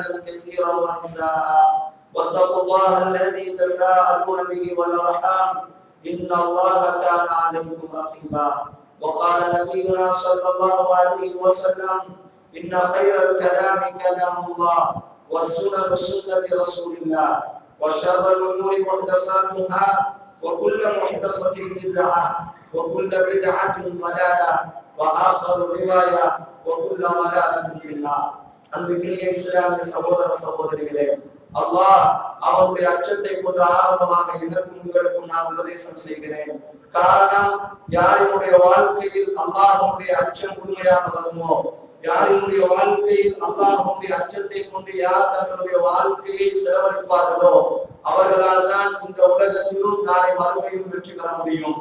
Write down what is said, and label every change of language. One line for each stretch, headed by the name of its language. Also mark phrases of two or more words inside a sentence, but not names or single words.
Arabic: كثيرا ونساء واتقوا الله الذي تساءلون به والأرحام إن الله كان عليكم رقيبا وقال نبينا صلى الله عليه وسلم إن خير الكلام كلام الله والسنن سنة رسول الله وشر الأمور محدثاتها وكل محدثة بدعة وكل بدعة ضلالة وآخر رواية وكل ضلالة في النار.
Tamil: அன்பிற்குரிய இஸ்லாமிய சகோதர சகோதரிகளே, அல்லாஹ் அவருடைய அச்சத்தை கொண்டு ஆரம்பமாக எனக்கும் உங்களுக்கும் நான் உபதேசம் செய்கிறேன். காரணம், யாரினுடைய வாழ்க்கையில் அல்லாஹ்வுடைய அச்சம் உண்மையாக வருமோ, யாரினுடைய வாழ்க்கையில் அல்லாஹ்வுடைய அச்சத்தை கொண்டு யார் தங்களுடைய வாழ்க்கையை செலவழிப்பார்களோ அவர்களால் தான் இந்த உலகத்திலும் நாளை மறுமையிலும் வெற்றி பெற முடியும்.